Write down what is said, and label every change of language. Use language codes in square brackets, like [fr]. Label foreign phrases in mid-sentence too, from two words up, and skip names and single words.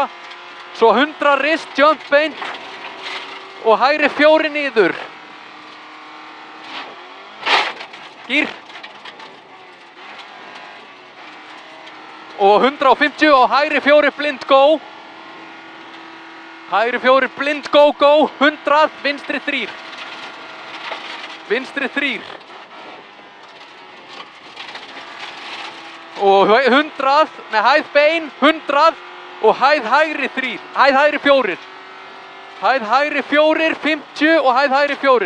[is] Svo 100 rist, jump bein. Og hægri 4 niður. Gýr. Og 150 og hægri 4 [en] blind go. [is] Hægri 4 [en] blind go, go. [is] 100, vinstri 3. Vinstri 3. Og 100, með hæð bein, 100 og hæð hægri 3, hæð hægri 4. Hæð hægri 4, 50 og hæð hægri 4.